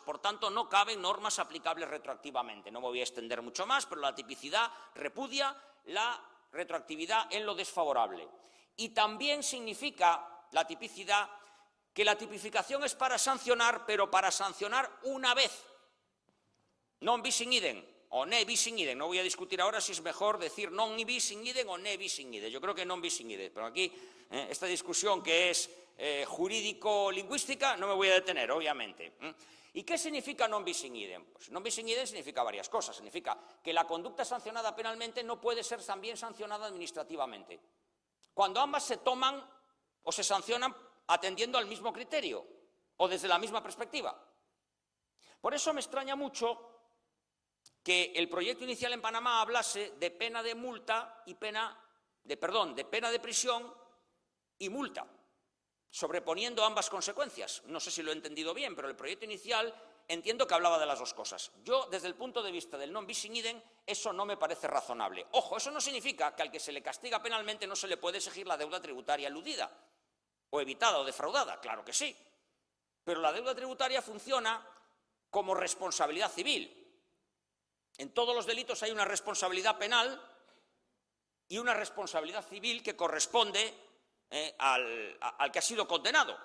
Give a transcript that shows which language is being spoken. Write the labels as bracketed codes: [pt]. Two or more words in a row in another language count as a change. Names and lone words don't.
[es] Por tanto, no caben normas aplicables retroactivamente. No me voy a extender mucho más, pero la tipicidad repudia la retroactividad en lo desfavorable. Y también significa la tipicidad que la tipificación es para sancionar, pero para sancionar una vez. [la] Non bis in idem o ne bis in idem. [es] No voy a discutir ahora si es mejor decir [la] non bis in idem [es] o [la] ne bis in idem. [es] Yo creo que [la] non bis in idem. [es] Pero aquí, esta discusión que es jurídico-lingüística, no me voy a detener, obviamente. ¿Y qué significa [la] non bis in idem? [es] Pues [la] non bis in idem [es] significa varias cosas. Significa que la conducta sancionada penalmente no puede ser también sancionada administrativamente. Cuando ambas se toman o se sancionan atendiendo al mismo criterio o desde la misma perspectiva. Por eso me extraña mucho que el proyecto inicial en Panamá hablase de pena de multa y de pena de prisión y multa, sobreponiendo ambas consecuencias. No sé si lo he entendido bien, pero el proyecto inicial entiendo que hablaba de las dos cosas. Yo, desde el punto de vista del [la] non bis in idem, [es] eso no me parece razonable. Ojo, eso no significa que al que se le castiga penalmente no se le puede exigir la deuda tributaria eludida, o evitada o defraudada, claro que sí. Pero la deuda tributaria funciona como responsabilidad civil. En todos los delitos hay una responsabilidad penal y una responsabilidad civil que corresponde al que ha sido condenado.